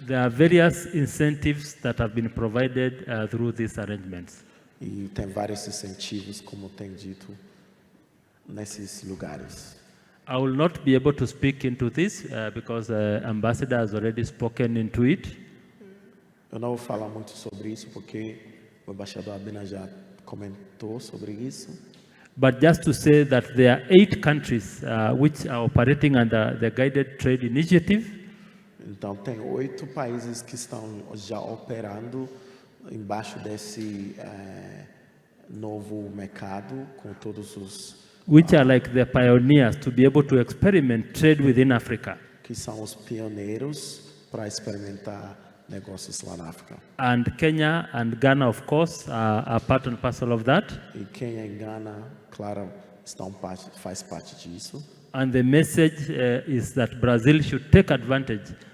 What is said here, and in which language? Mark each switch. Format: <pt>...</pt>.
<en>There are various incentives that have been provided through these arrangements.</en> <pt>E tem vários incentivos, como tem dito, nesses lugares.</pt> <en>I will not be able to speak into this because the ambassador has already spoken into it.</en> <pt>Eu não vou falar muito sobre isso porque o embaixador Abena já comentou sobre isso.</pt> <en>But just to say that there are 8 countries which are operating under the Guided Trade Initiative.</en> <pt>Então, tem 8 países que estão já operando embaixo desse novo mercado, com todos os...</pt> <en>Which are like the pioneers to be able to experiment trade within Africa.</en> <pt>Que são os pioneiros para experimentar negócios lá na África.</pt> <en>And Kenya and Ghana, of course, are part and parcel of that.</en> <pt>E Quênia e Gana, claro, faz parte disso.</pt> <en>And the message is that Brazil should take advantage</en>